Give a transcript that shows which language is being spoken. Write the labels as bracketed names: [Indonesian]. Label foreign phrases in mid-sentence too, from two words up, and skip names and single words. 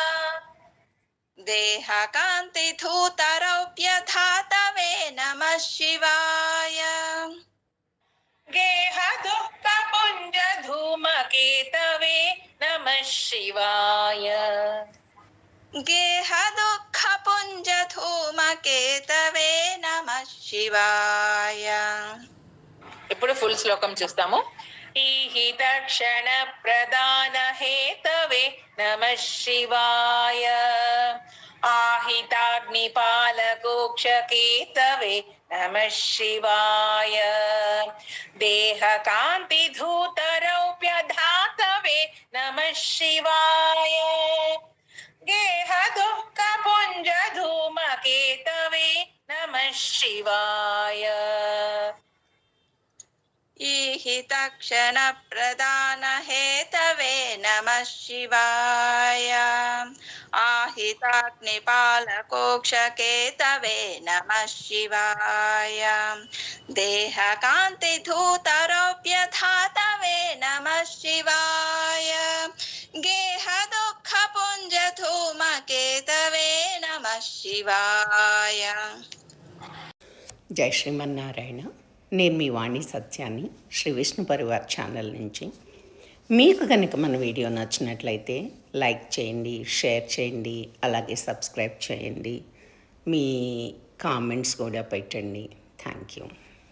[Sanskrit] देहकान्तिधूतरौप्यधातवे नमः शिवाय गेह दुःख पुंज धूमकेतवे नमः शिवाय गेह दुःख पुंज धूमकेतवे नमः शिवाय [Telugu] ఇప్పుడు ఫుల్ శ్లోకం చూస్తాము [Sanskrit] ఈహితక్షణ ప్రదాన హేతవే నమః శివాయ ఆహితాగ్నిపాలకోక్షకేతవే నమః శివాయ దేహకాంతిధూతరౌప్యధాతవే నమః శివాయ गेह दुःख पुंज धूमकेतवे नमः शिवाय ईहितक्षणप्रदान हेतवे नमः शिवाय आहिताग्निपालकोक्षकेतवे नमः शिवाय देहकान्तिधूतरौप्यधातवे नमः शिवाय गेह दुःख पुंज धूमकेतवे नमः शिवाय [Telugu] జై శ్రీమన్నారాయణ. నేను మీ వాణి సత్యాన్ని శ్రీ విష్ణు పరివార్ ఛానల్ నుంచి. మీకు కనుక మన వీడియో నచ్చినట్లయితే లైక్ చేయండి, షేర్ చేయండి, అలాగే సబ్స్క్రైబ్ చేయండి. మీ కామెంట్స్ కూడా పెట్టండి. [English] thank you.